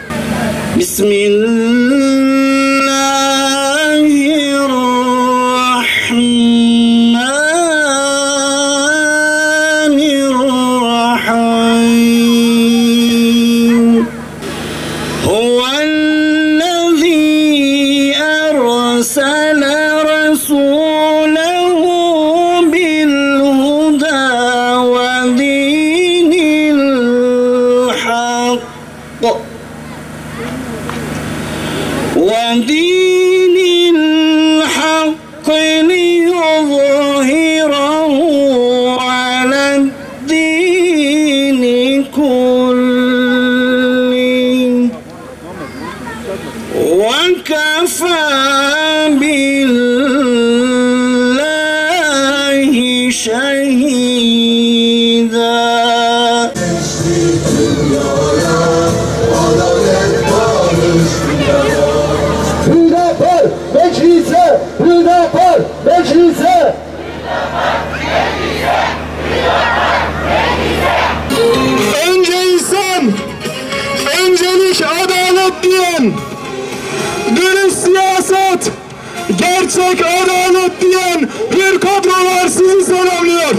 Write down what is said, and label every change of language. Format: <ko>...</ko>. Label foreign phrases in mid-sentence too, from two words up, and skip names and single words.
<ar>بسم الله الرحمن الرحيم. هو الذي أرسل رسوله بالهدى ودين الحق ودين الحق ليظهره على الدين كله وكفى بالله شهيدا.</ar> <tr>Hüdapar meclise, Hüdapar meclise. Önce insan, öncelik adalet diyen, dürüst siyaset, gerçek adalet diyen bir kadrolar sizi selamlıyor.</tr>